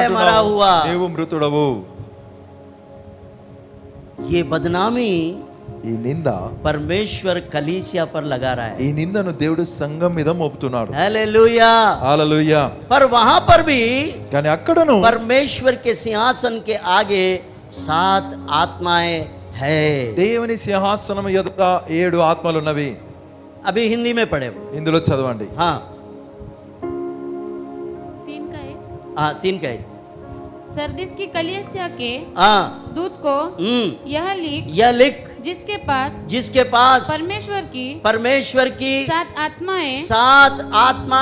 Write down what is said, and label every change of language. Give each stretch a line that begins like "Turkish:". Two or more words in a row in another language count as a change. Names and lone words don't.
Telugu: అనుకుంటున్నావు,
Hindi: मरा हुआ।
Telugu: నీవు మృతుడవు.
Hindi: ये बदनामी
Telugu: ఈ నింద
Hindi: परमेश्वर कलीसिया पर लगा रहा है।
Telugu: ఈ నిందను దేవుడు సంఘం మీద మోపుతున్నాడు.
Hindi: हालेलुया।
Telugu: హల్లెలూయా.
Hindi: पर वहां पर भी
Telugu: కానీ అక్కడను
Hindi: परमेश्वर के सिंहासन के आगे 7 आत्माएं है।
Telugu: దేవుని సింహాసనం ఎదుట 7 ఆత్మలు ఉన్నవి.
Hindi: अभी हिंदी में पढ़े।
Telugu: ఇందులో చదవండి.
Hindi: हाँ 3 का 1। हाँ 3 का 1। सरदिस की कलीसिया के हाँ दूत को यह लिख जिसके पास परमेश्वर की 7 आत्माएं